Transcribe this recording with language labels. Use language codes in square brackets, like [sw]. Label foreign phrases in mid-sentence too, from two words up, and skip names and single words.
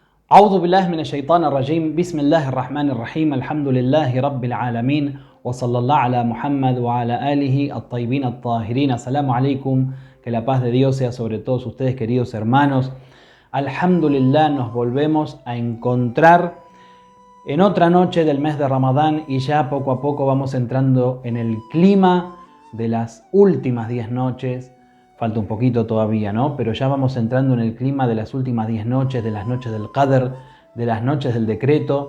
[ar] أعوذ بالله من الشيطان الرجيم بسم الله الرحمن الرحيم الحمد لله رب العالمين وصلى الله على Muhammad وعلى آله الطيبين الطاهرين. السلام عليكم, [es] que la paz de Dios sea sobre todos ustedes, queridos hermanos. Alhamdulillah, nos volvemos a encontrar en otra noche del mes de Ramadán y ya poco a poco vamos entrando en el clima de las últimas 10 noches. Falta un poquito todavía, ¿no? Pero ya vamos entrando en el clima de las últimas 10 noches, de las noches del Qadr, de las noches del decreto.